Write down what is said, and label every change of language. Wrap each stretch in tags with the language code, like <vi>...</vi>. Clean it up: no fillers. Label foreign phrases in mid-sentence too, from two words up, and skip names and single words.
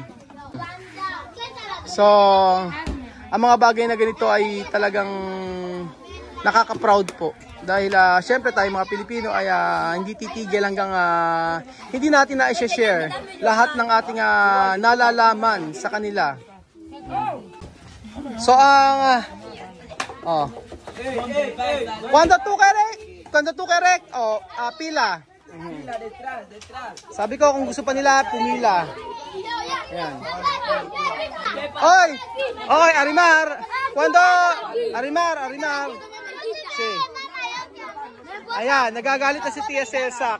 <tl>So, ang mga bagay na ganito ay talagang nakaka-proud po. Dahil syempre tayo mga Pilipino ay hindi titigil hanggang hindi natin na i-share lahat ng ating nalalaman sa kanila. So,</tl> <es>Cuando tú quieres,</es> <tl>pila. Sabi ko kung gusto pa nila, pumila. Ayan. Oy, Arimar.</tl> <es>Cuando, Arimar. Si.</es> <tl>Ayan, nagagalit na si Tia Celsa.</tl>